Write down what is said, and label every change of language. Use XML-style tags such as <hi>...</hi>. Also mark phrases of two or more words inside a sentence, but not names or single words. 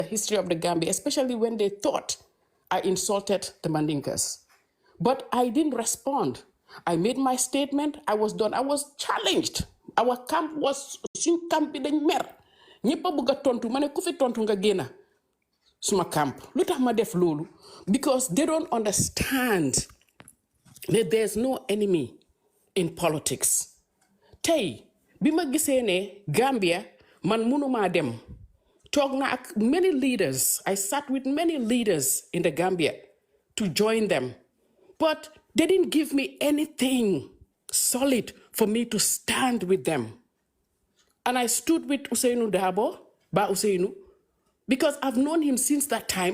<en>history of the Gambia, especially when they thought I insulted the Mandinkas. But I didn't respond. I made my statement. I was done. I was challenged. Our camp was</en> <wo>suñ camp bi dañ mer. Ñepp bëgg tontu mané ku fi tontu nga génna suma camp. Lutax ma def lolu</wo> <en>because they don't understand that there's no enemy in politics.</en> <wo>Tay bima gisé né Gambia man mënuma dem. Talk na ak</wo> <en>many leaders. I sat with many leaders in the Gambia to join them. But they didn't give me anything solid for me to stand with them. And I stood with Ousseynou Dabo, Ba Ousseynou, because I've known him since that time.</en>